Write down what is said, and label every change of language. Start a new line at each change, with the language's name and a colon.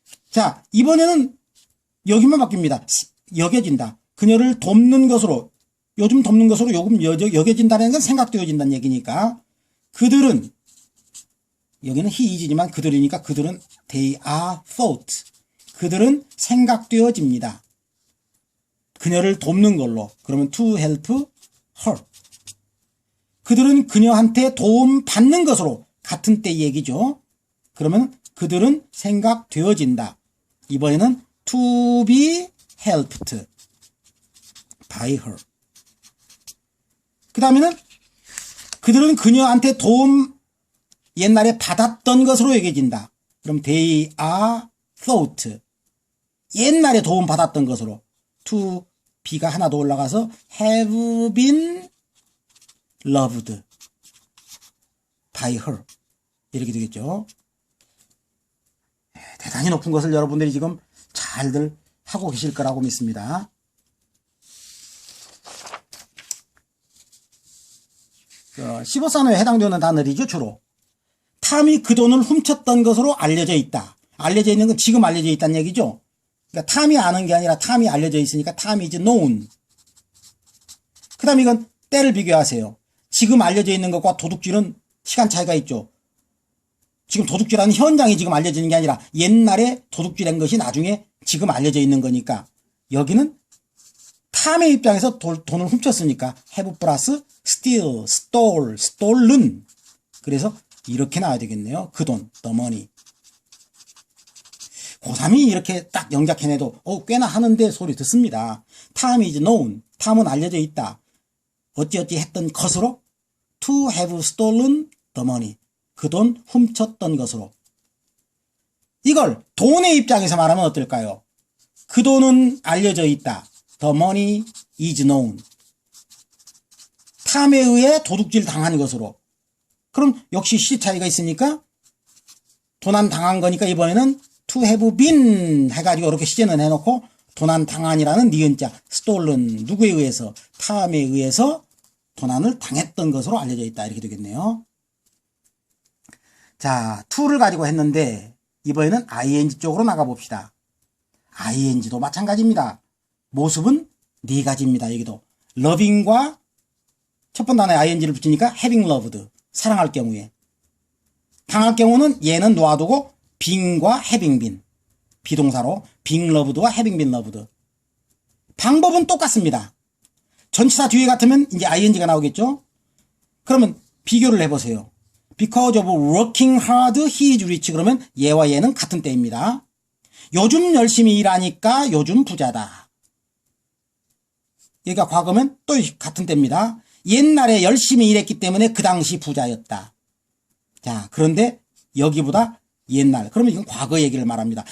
Korean: 자, 이번에는 여기만 바뀝니다. 여겨진다. 그녀를 돕는 것으로, 요즘 돕는 것으로 요금 여겨진다는 건 생각되어진다는 얘기니까 그들은, 여기는
English: he is
Korean: 지만 그들이니까 그들은
English: they are thought.
Korean: 그들은 생각되어집니다. 그녀를 돕는 걸로.
English: 그러면 to help her.
Korean: 그들은 그녀한테 도움 받는 것으로 같은 때 얘기죠. 그러면 그들은 생각되어진다.
English: 이번에는 to be helped by her.
Korean: 그 다음에는 그들은 그녀한테 도움 옛날에 받았던 것으로 여겨진다.
English: 그럼 they are thought.
Korean: 옛날에 도움 받았던 것으로.
English: to be가
Korean: 하나 더 올라가서
English: have been loved by her.
Korean: 이렇게 되겠죠. 대단히 높은 것을 여러분들이 지금 잘들 하고 계실 거라고 믿습니다. 15산호에 해당되는 단어이죠. 주로 탐이 그 돈을 훔쳤던 것으로 알려져 있다. 알려져 있는 건 지금 알려져 있다는 얘기죠. 그러니까 탐이 아는 게 아니라 탐이 알려져 있으니까 탐이 이제 known. 그 다음 이건 때를 비교하세요. 지금 알려져 있는 것과 도둑질은 시간 차이가 있죠. 지금 도둑질하는 현장이 지금 알려지는 게 아니라 옛날에 도둑질한 것이 나중에 지금 알려져 있는 거니까 여기는 탐의 입장에서 돈을 훔쳤으니까 have 플러스
English: steal, stole, stolen.
Korean: 그래서 이렇게 나와야 되겠네요. 그 돈,
English: the money.
Korean: 고3이 이렇게 딱 영작해내도 꽤나 하는데 소리 듣습니다.
English: time is known.
Korean: 탐은 알려져 있다. 어찌어찌 했던 것으로
English: to have stolen the money.
Korean: 그 돈 훔쳤던 것으로. 이걸 돈의 입장에서 말하면 어떨까요? 그 돈은 알려져 있다.
English: The money is known.
Korean: 탐에 의해 도둑질 당한 것으로. 그럼 역시 시 차이가 있으니까 도난 당한 거니까 이번에는
English: to have been
Korean: 해가지고 이렇게 시제는 해놓고 도난 당한이라는 니은자 stolen 누구에 의해서 탐에 의해서 도난을 당했던 것으로 알려져 있다. 이렇게 되겠네요. 자, to를 가지고 했는데 이번에는 ing 쪽으로 나가봅시다. ing도 마찬가지입니다. 모습은 네 가지입니다. 여기도 loving과 첫 번 단어에 ing를 붙이니까
English: having loved
Korean: 사랑할 경우에, 당할 경우는 얘는 놓아두고 being과
English: having been
Korean: 비동사로
English: being loved와 having been loved.
Korean: 방법은 똑같습니다. 전치사 뒤에 같으면 이제 ing가 나오겠죠? 그러면 비교를 해보세요.
English: Because of working hard, he is rich.
Korean: 그러면 얘와 얘는 같은 때입니다. 요즘 열심히 일하니까 요즘 부자다. 얘가 과거면 또 같은 때입니다. 옛날에 열심히 일했기 때문에 그 당시 부자였다. 자, 그런데 여기보다 옛날. 그러면 이건 과거 얘기를 말합니다.